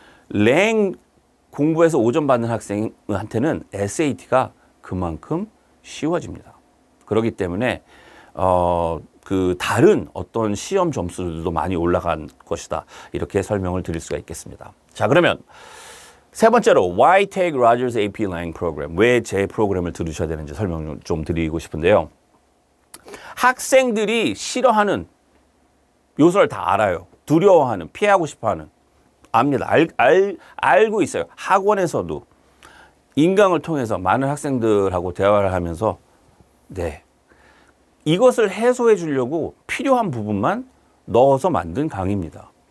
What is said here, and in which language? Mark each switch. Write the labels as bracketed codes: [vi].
[ko] 랭 공부해서 5점 받는 학생한테는 SAT가 그만큼 쉬워집니다. 그렇기 때문에 그 다른 어떤 시험 점수들도 많이 올라간 것이다. 이렇게 설명을 드릴 수가 있겠습니다. 자, 그러면 세 번째로 [en] Why take Rogers APlang program? [ko] 왜 제 프로그램을 들으셔야 되는지 설명을 좀 드리고 싶은데요. 학생들이 싫어하는 요소를 다 알아요. 두려워하는, 피하고 싶어하는. 압니다. 알고 있어요. 학원에서도 인강을 통해서 많은 학생들하고 대화를 하면서 네, 이것을 해소해 주려고 필요한 부분만 넣어서 만든 강의입니다.